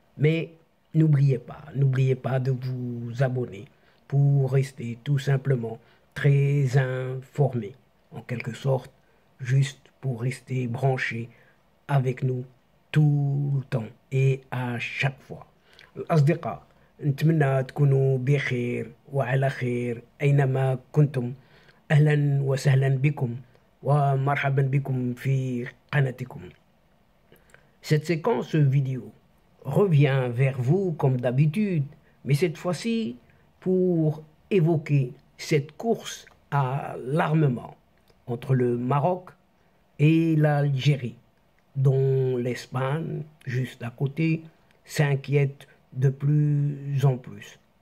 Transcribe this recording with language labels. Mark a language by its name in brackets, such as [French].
[French] Mais n'oubliez pas de vous abonner pour rester tout simplement très informé, en quelque sorte, juste pour rester branché avec nous tout le temps et à chaque fois. [Arabic] الأصدقاء نتمنى تكونوا بخير وعلى خير أينما كنتم. أهلا وسهلا بكم ومرحبا بكم في قناتكم. [French] Cette séquence vidéo revient vers vous comme d'habitude, mais cette fois-ci pour évoquer cette course à l'armement entre le Maroc et l'Algérie, dont l'Espagne, juste à côté, s'inquiète de plus en plus.